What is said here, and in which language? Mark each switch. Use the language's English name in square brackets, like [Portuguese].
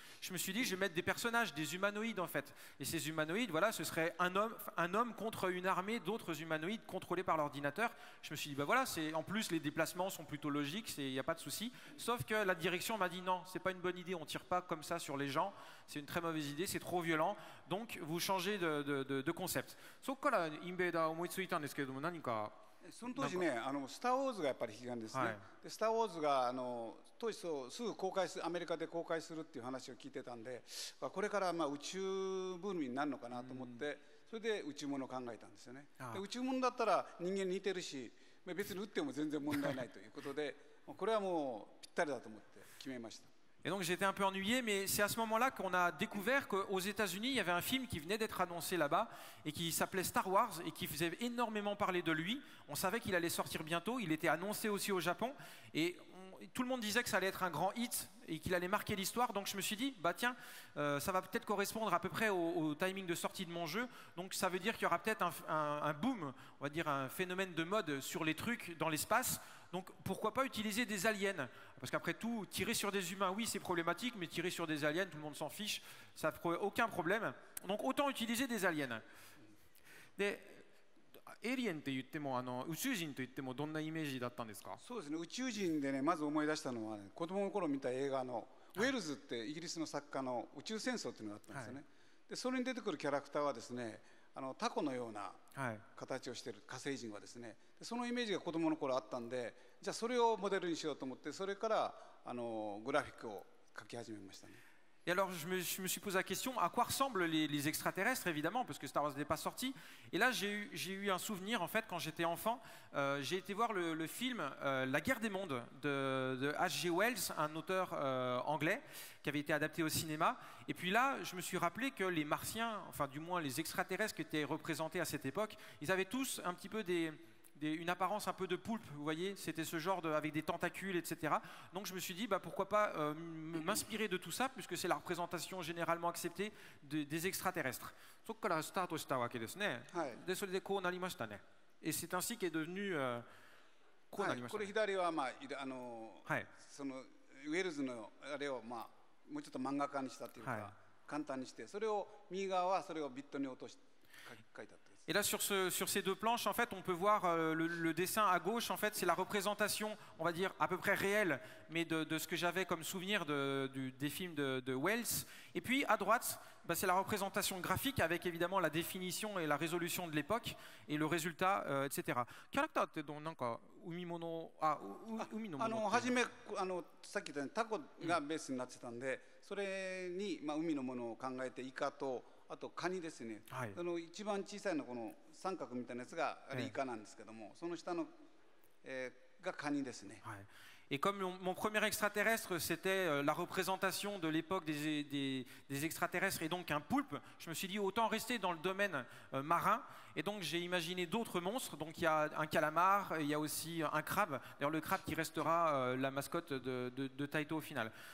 [French] Je me suis dit je vais mettre des personnages, des humanoïdes en fait. Et ces humanoïdes, voilà, ce serait un homme contre une armée d'autres humanoïdes contrôlés par l'ordinateur. Je me suis dit bah voilà, en plus les déplacements sont plutôt logiques, il n'y a pas de souci. Sauf que la direction m'a dit non, c'est pas une bonne idée, on tire pas comme ça sur les gens. C'est une très mauvaise idée, c'est trop violent. Donc vous changez de concept. [Japanese] そこからインベーダーを思いついたんですけれども、何かその当時ね、スター・ウォーズがやっぱり悲願ですね。でスター・ウォーズが当時すぐアメリカで公開するっていう話を聞いてたんで、これから宇宙ブームになるのかなと思って、それで宇宙物を考えたんですよね。で宇宙物だったら人間に似てるし、別に撃っても全然問題ないということで、これはもうぴったりだと思って決めました。 [French] Et donc j'étais un peu ennuyé, mais c'est à ce moment-là qu'on a découvert qu'aux États-Unis, il y avait un film qui venait d'être annoncé là-bas et qui s'appelait Star Wars et qui faisait énormément parler de lui. On savait qu'il allait sortir bientôt, il était annoncé aussi au Japon et tout le monde disait que ça allait être un grand hit et qu'il allait marquer l'histoire. Donc je me suis dit, bah tiens, ça va peut-être correspondre à peu près au timing de sortie de mon jeu. Donc ça veut dire qu'il y aura peut-être un boom, on va dire un phénomène de mode sur les trucs dans l'espace. Donc pourquoi pas utiliser des aliens? Parce qu'après tout, tirer sur des humains, oui c'est problématique, mais tirer sur des aliens, tout le monde s'en fiche, ça n'a aucun problème. Donc autant utiliser des aliens. [Japanese] でエイリエンって言っても宇宙人と言ってもどんなイメージだったんですか？そうですね、宇宙人でね、まず思い出したのは、子供の頃見た映画のウェルズってイギリスの作家の宇宙戦争っていうのがあったんですよね。でそれに出てくるキャラクターはですね、タコのような形をしている火星人はですね、そのイメージが子供の頃あったんで、じゃあそれをモデルにしようと思って、それからグラフィックを描き始めましたね。 [French] Et alors je me suis posé la question à quoi ressemblent les extraterrestres évidemment parce que Star Wars n'est pas sorti et là j'ai eu un souvenir en fait quand j'étais enfant, j'ai été voir le film La Guerre des Mondes de H.G. Wells, un auteur anglais qui avait été adapté au cinéma et puis là je me suis rappelé que les martiens, enfin du moins les extraterrestres qui étaient représentés à cette époque, ils avaient tous un petit peu une apparence un peu de poulpe, vous voyez, c'était ce genre avec des tentacules, etc. Donc je me suis dit, bah, pourquoi pas m'inspirer de tout ça, puisque c'est la représentation généralement acceptée des extraterrestres. [Japanese] そこからスタートしたわけですね。で、それでこうなりましたね。 [French] Et c'est ainsi qu'est devenu [Japanese] こうなりましたこれね。左はまあはい。そのウェルズのあれをまあもうちょっと漫画化にしたっていうか、はい簡単にしてそれを右側はそれをビットに落として書いてあった。 [French] Et là, sur ces deux planches, en fait, on peut voir le dessin à gauche. En fait, c'est la représentation, on va dire, à peu près réelle, mais de ce que j'avais comme souvenir des films de Wells. Et puis, à droite, bah, c'est la représentation graphique avec évidemment la définition et la résolution de l'époque et le résultat, etc. Caractère, c'est donc [Japanese] umi no mono. 初めさっき言ったようにタコがベースになってたんで、それにまあ海のものを考えてイカとあとカニですね、はい、一番小さいのこの三角みたいなやつがあれイカなんですけども、その下の、がカニですね。はい。 [French] Et comme mon premier extraterrestre, c'était la représentation de l'époque des extraterrestres et donc un poulpe, je me suis dit autant rester dans le domaine marin. Et donc j'ai imaginé d'autres monstres. Donc il y a un calamar, il y a aussi un crabe. D'ailleurs le crabe qui restera la mascotte de Taito au final.